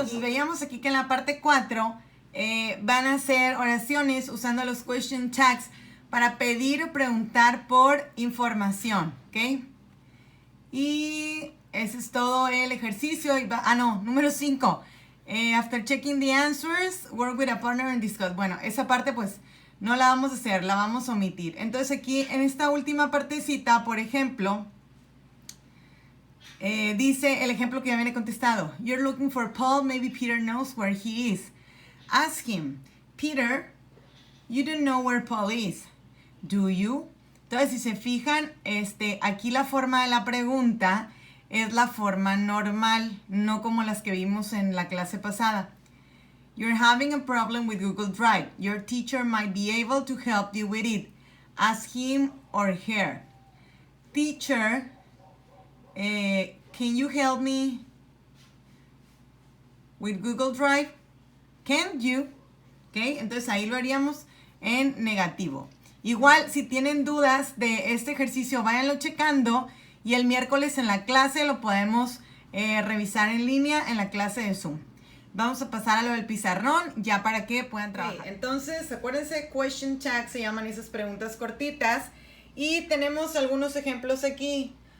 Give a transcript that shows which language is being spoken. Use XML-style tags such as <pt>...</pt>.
<es>Entonces, veíamos aquí que en la parte 4 van a hacer oraciones usando los question tags para pedir o preguntar por información, ¿ok? Y ese es todo el ejercicio. Número 5.</es> <en>After checking the answers, work with a partner and discuss.</en> <es>Bueno, esa parte pues no la vamos a hacer, la vamos a omitir. Entonces aquí en esta última partecita, por ejemplo, dice el ejemplo que ya viene contestado.</es> <en>You're looking for Paul, maybe Peter knows where he is. Ask him, Peter, you don't know where Paul is, do you?</en> <es>Entonces, si se fijan, aquí la forma de la pregunta es la forma normal, no como las que vimos en la clase pasada.</es> <en>You're having a problem with Google Drive. Your teacher might be able to help you with it. Ask him or her. Teacher, can you help me with Google Drive? Can't you? ¿Ok?</en> <es>Entonces ahí lo haríamos en negativo. Igual, si tienen dudas de este ejercicio, váyanlo checando y el miércoles en la clase lo podemos revisar en línea en la clase de Zoom. Vamos a pasar a lo del pizarrón ya para que puedan trabajar. Okay, entonces, acuérdense, question tags se llaman esas preguntas cortitas y tenemos algunos ejemplos aquí.</es>